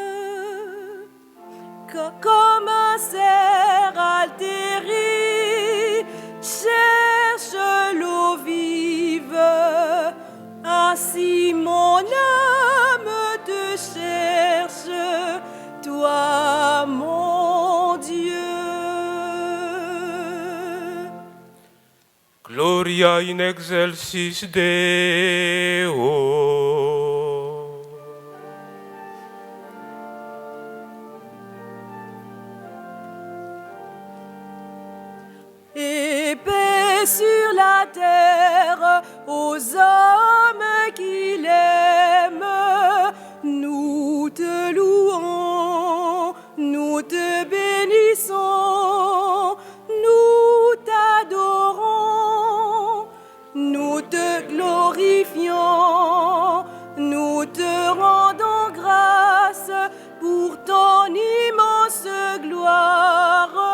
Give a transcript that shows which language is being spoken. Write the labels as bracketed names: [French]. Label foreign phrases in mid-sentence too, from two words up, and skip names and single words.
[French] Comme un cerf altéré cherche l'eau vive, ainsi mon âme te cherche, toi mon Dieu. [Latin] Gloria in excelsis Deo. [French] Et paix sur la terre aux hommes qu'il aime. Nous te louons, nous te bénissons, nous t'adorons, nous te glorifions, nous te rendons grâce pour ton immense gloire.